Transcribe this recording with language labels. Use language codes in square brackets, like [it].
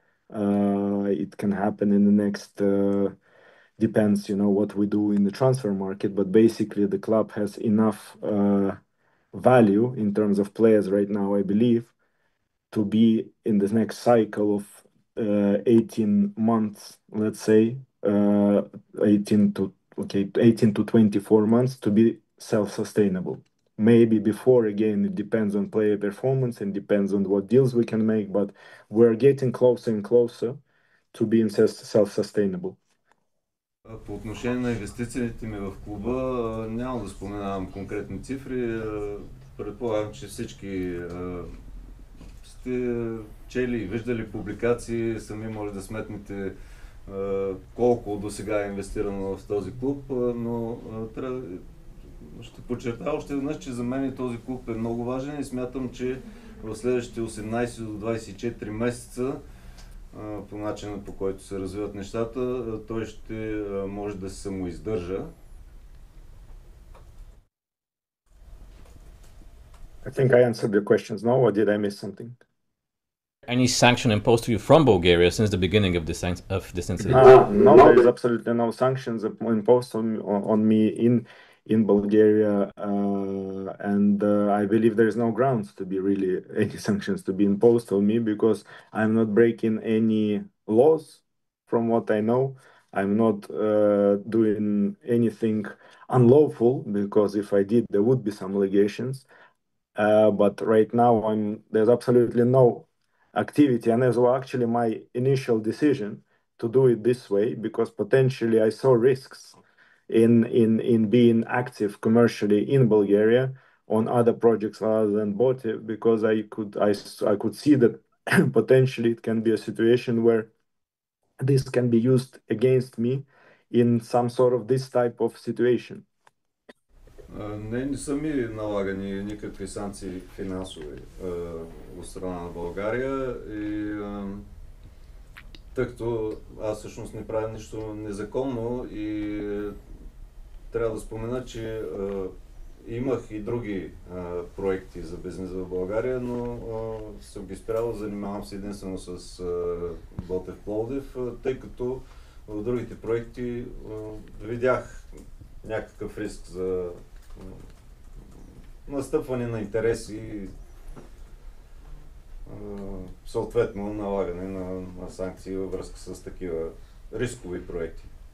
[en] It can happen in the next depends what we do in the transfer market, but basically the club has enough value in terms of players right now, I believe, to be in the next cycle of 18 months, let's say 18 to 24 months to be self-sustainable. Maybe before, again, it depends on player performance and depends on what deals we can make, but we're getting closer and closer to being self-sustainable. [bg] По отношение на инвестициите ми в клуба, няма да споменавам конкретни цифри. Предполагам, че всички сте чели и виждали публикации, сами може да сметнете колко до сега е инвестирано в този клуб, но ще подчертая още веднъж, че за мен този клуб е много важен и смятам, че в следващите 18 до 24 месеца по начина, по който се развиват нещата, той ще може да се самоиздържа. [en] I think I answered your questions now, or did I miss something? Any sanction imposed to you from Bulgaria since the beginning of this incident? No, there is absolutely no sanctions imposed on me in Bulgaria, and I believe there is no grounds to be really any sanctions to be imposed on me because I'm not breaking any laws from what I know. I'm not doing anything unlawful because if I did, there would be some allegations. But right now, there's absolutely no activity, and as well, actually, my initial decision to do it this way because potentially I saw risks in being active commercially in Bulgaria on other projects other than Botev because I could see that potentially it can be a situation where this can be used against me in some sort of this type of situation. [bg] Не са ми налагани никакви санкции финансови от страна на България и тъй като аз всъщност не правя нищо незаконно и трябва да спомена, че имах и други проекти за бизнес в България, но съм ги спрял, занимавам се единствено с Ботев Пловдив, тъй като в другите проекти видях някакъв риск за настъпване на интереси и съответно налагане на санкции във връзка с такива рискови проекти.